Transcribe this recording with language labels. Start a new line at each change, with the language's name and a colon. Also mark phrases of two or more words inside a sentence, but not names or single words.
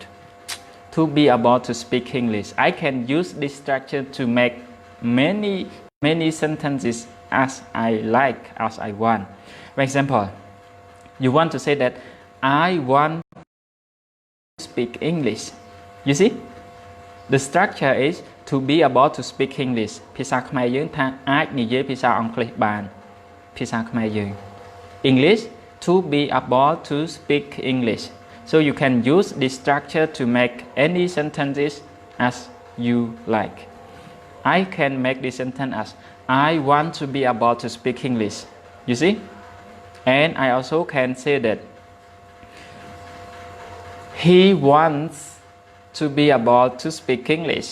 English: To be able to speak English, I can use this structure to make many sentences as I like, as I want. For example, you want to say that I want to speak English. You see? The structure is to be able to speak English.
Khmer: ភាសាខ្មែរយើងថាអាចនិយាយភាសាអង់គ្លេសបានភាសាខ្មែរយើង
English: English to be able to speak English. So you can use this structure to make any sentences as you like. I can make this sentence as I want to be able to speak English. You see? And I also can say that he wants to be able to speak English.